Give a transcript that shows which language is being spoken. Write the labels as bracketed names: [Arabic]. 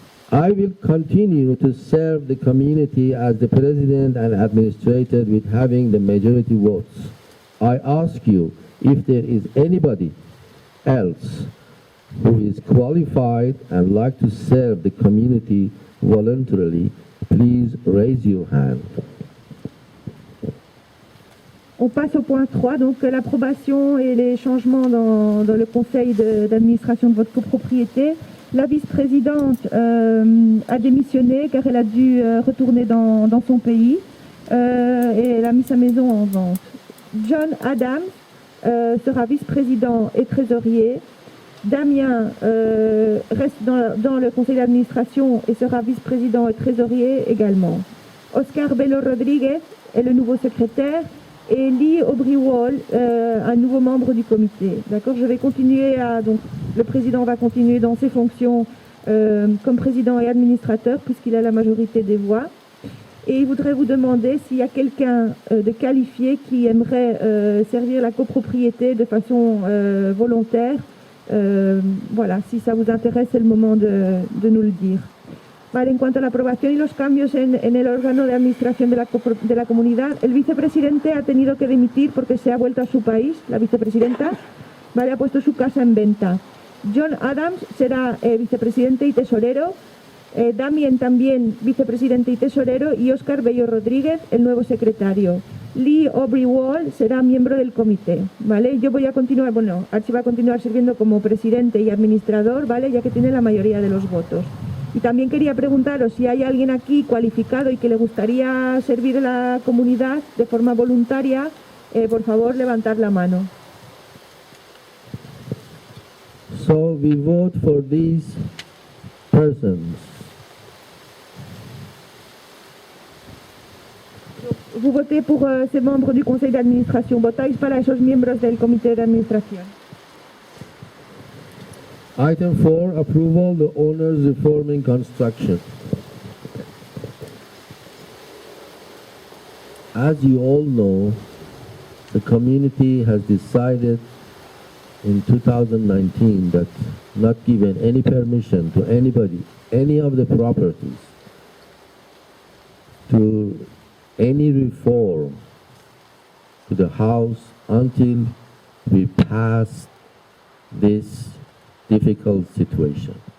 [English] I will continue to serve the community as the president and administrator with having the majority votes. I ask you if there is anybody else who is qualified and like to serve the community voluntarily, please raise your hand. [French] On passe au point 3, donc l'approbation et les changements dans le conseil d'administration de votre copropriété. La vice-présidente a démissionné car elle a dû retourner dans son pays et elle a mis sa maison en vente. John Adams sera vice-président et trésorier. Damien reste dans le conseil d'administration et sera vice-président et trésorier également. Oscar Bello Rodriguez est le nouveau secrétaire et Lee Aubry-Wall, un nouveau membre du comité. D'accord, je vais continuer donc le président va continuer dans ses fonctions comme président et administrateur puisqu'il a la majorité des voix. Et il voudrait vous demander s'il y a quelqu'un de qualifié qui aimerait servir la copropriété de façon volontaire. Voilà, si ça vous intéresse, c'est le moment de nous le dire. [Spanish] Vale, en cuanto a la aprobación y los cambios en el órgano de administración de la comunidad, el vicepresidente ha tenido que dimitir porque se ha vuelto a su país, la vicepresidenta, vale, ha puesto su casa en venta. John Adams será vicepresidente y tesorero, Damien también vicepresidente y tesorero y Oscar Bello Rodríguez, el nuevo secretario. Lee Aubry-Wall será miembro del comité, ¿vale? Yo voy a continuar, bueno, Archie va a continuar sirviendo como presidente y administrador, ¿vale? Ya que tiene la mayoría de los votos. Y también quería preguntaros si hay alguien aquí cualificado y que le gustaría servir a la comunidad de forma voluntaria, por favor, levantar la mano. [English] So we vote for these persons. [French] Vous votez pour ces membres du conseil d'administration. [Spanish] Votáis para esos miembros del comité de administración. [English] Item 4, approval the owners reforming construction. As you all know, the community has decided in 2019 that not given any permission to anybody, any of the properties, to any reform to the house until we pass this difficult situation.